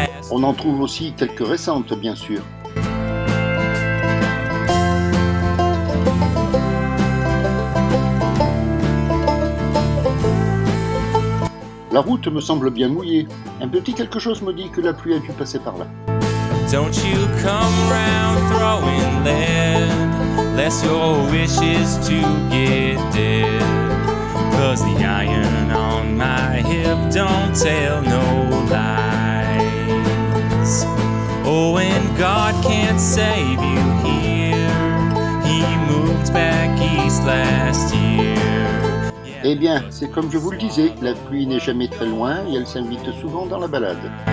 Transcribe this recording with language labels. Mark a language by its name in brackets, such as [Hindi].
[French] On en trouve aussi quelques récentes, bien sûr. La route me semble bien mouillée. Un petit quelque chose me dit que la pluie a dû passer par là. [English] Don't you come round throwing lead, lest your wish is to get dead. 'Cause the iron on my hip don't tell no lies. Oh, and God can't save you here. He moved back east last year. [French] Eh bien, c'est comme je vous le disais, la pluie n'est jamais très loin et elle s'invite souvent dans la balade.